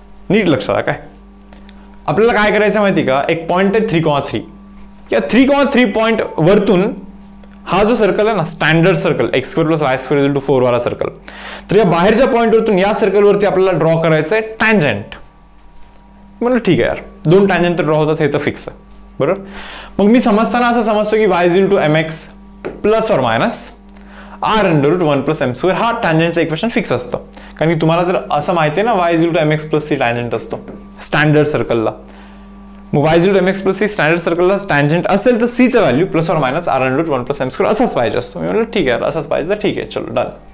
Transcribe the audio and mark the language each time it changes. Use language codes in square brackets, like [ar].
[mr] नीट लक्षात आहे. काय आपल्याला काय करायचं माहिती का, एक पॉइंट आहे 3,3. या 3,3 पॉइंट वरतून हा जो सर्कल आहे ना, standard circle x square plus y square equal to 4 वाला सर्कल, तर या बाहेरच्या पॉइंटवरतून या सर्कलवरती आपल्याला ड्रॉ करायचं आहे टँजंट. म्हणलं ठीक आहे यार, 2 टँजंट ड्रॉ होतात, हे तर फिक्स आहे, बरोबर. मग मी समजताना असं समजतो की [en] y is equal to mx plus or minus r under root 1 plus m square. [mr] हा टँजंटचं इक्वेशन फिक्स असतं, कारण की तुम्हाला जर असं माहिती आहे ना, [en] y is equal to mx plus c [mr] tangent असतो स्टँडर्ड सर्कलला. मग y is equal to mx plus c standard सर्कलला tangent असेल तर c चा value plus or minus r under route 1 plus m square असाच पाहिजे असतो. मी म्हणलं ठीक आहे, असाच पाहिजे तर ठीक आहे, चलो डन.